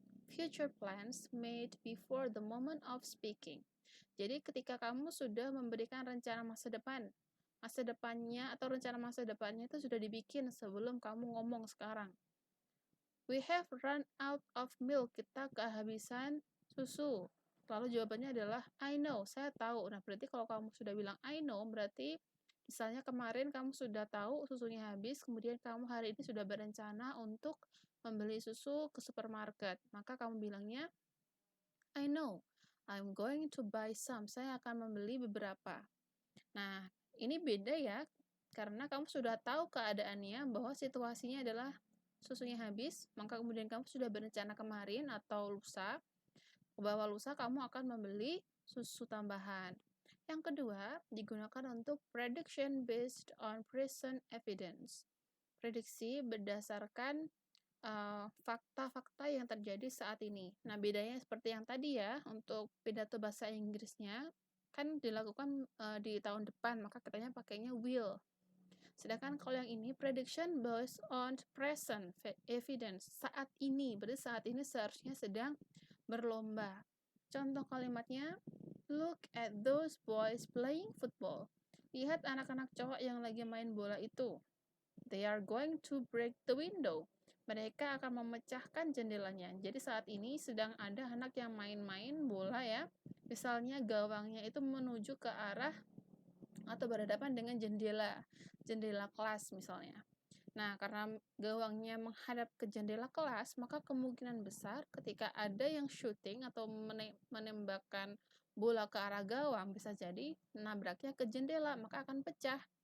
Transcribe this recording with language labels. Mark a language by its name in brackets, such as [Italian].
[English] Future plans made before the moment of speaking. [Indonesian] Jadi ketika kamu sudah memberikan rencana masa depan, masa depannya atau rencana masa depannya itu sudah dibikin sebelum kamu ngomong sekarang. [English] We have run out of milk. [Indonesian] Kita kehabisan susu. Lalu jawabannya adalah [English] I know, [Indonesian] saya tahu. Nah, berarti kalau kamu sudah bilang I know, berarti misalnya kemarin kamu sudah tahu susunya habis, kemudian kamu hari ini sudah berencana untuk membeli susu ke supermarket. Maka kamu bilangnya [English] I know, I'm going to buy some. [Indonesian] Saya akan membeli beberapa. Nah, ini beda ya, karena kamu sudah tahu keadaannya bahwa situasinya adalah susunya habis, maka kemudian kamu sudah berencana kemarin atau lusa, bahwa lusa kamu akan membeli susu tambahan. Yang kedua, digunakan untuk [English] prediction based on present evidence. [Indonesian] Prediksi berdasarkan fakta-fakta yang terjadi saat ini. Nah, bedanya seperti yang tadi ya, untuk pidato bahasa Inggrisnya, kan dilakukan di tahun depan, maka katanya pakainya will. Sedangkan kalau yang ini [English] prediction based on present evidence, [Indonesian] saat ini, berarti saat ini seharusnya sedang berlomba. Contoh kalimatnya, [English] look at those boys playing football. [Indonesian] Lihat anak-anak cowok yang lagi main bola itu. [English] They are going to break the window. [Indonesian] Mereka akan memecahkan jendelanya. Jadi saat ini sedang ada anak yang main-main bola ya. Misalnya gawangnya itu menuju ke arah atau berhadapan dengan jendela kelas misalnya. Nah, karena gawangnya menghadap ke jendela kelas, maka kemungkinan besar ketika ada yang shooting atau menembakkan bola ke arah gawang, bisa jadi nabraknya ke jendela, maka akan pecah.